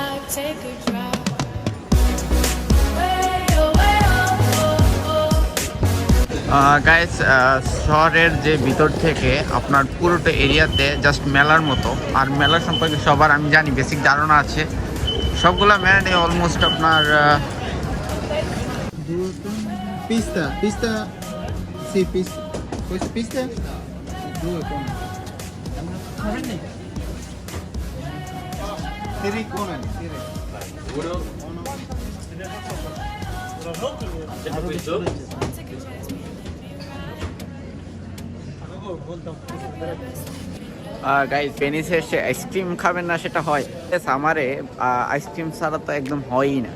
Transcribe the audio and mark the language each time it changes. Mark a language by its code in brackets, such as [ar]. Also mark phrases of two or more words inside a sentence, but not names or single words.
[en] take a drive. Way away, oh, oh, oh. [bn] গাইস, শহরের যে ভিতর থেকে আপনার পুরোটা এরিয়াতে জাস্ট মেলার মতো, আর মেলা সম্পর্কে সবার আমি জানি বেসিক ধারণা আছে। সবগুলা মেলাতে অলমোস্ট আপনার [it] Pista, pista, sì, pista. Questa pista? Due con. Tiri con, tiri. Uno. [bn] গাইস, ভেনিসে এসে আইসক্রিম খাবেন না সেটা হয়, সামারে আইসক্রিম ছাড়া তো একদম হয়ই না।